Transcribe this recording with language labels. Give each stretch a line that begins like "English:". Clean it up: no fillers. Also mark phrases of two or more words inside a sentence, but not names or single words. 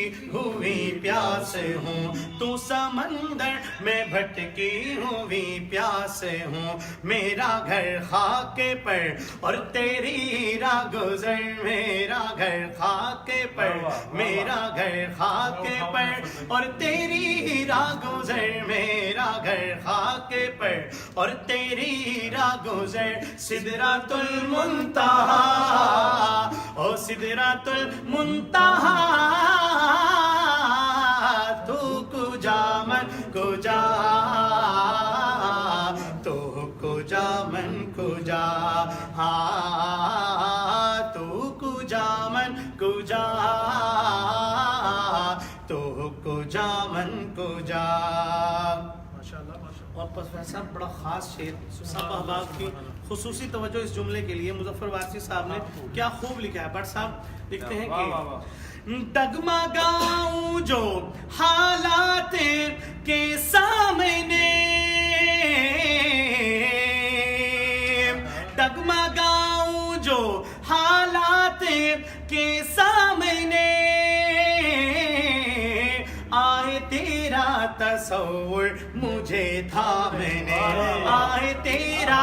Urdu: ہوئی پیاس ہوں تو سمندر میں بھٹکی ہوئی پیاس ہوں میرا گھر خاک پر اور تیری راہ گزر میرا گھر خاک پر میرا گھر خاک پر اور تیری راہ گزر میرا گھر خاک پر اور تیری راہ گزر سدرۃ المنتہا او سدرۃ المنتہا
Persian: تو کجا من کجا تو کجا من کجا تو کجا من کجا تو کجا من کجا
Urdu: ماشاءاللہ ماشاءاللہ. اور پروفیسر صاحب بڑا خاص شعر سب احباب کی خصوصی توجہ اس جملے کے لیے مظفر وارثی صاحب نے کیا خوب لکھا ہے. بٹ صاحب لکھتے ہیں کہ ڈگمگاؤں جو حالات کے سامنے ڈگمگاؤں جو حالات کے سامنے آئے تیرا تصور مجھے تھامنے آئے تیرا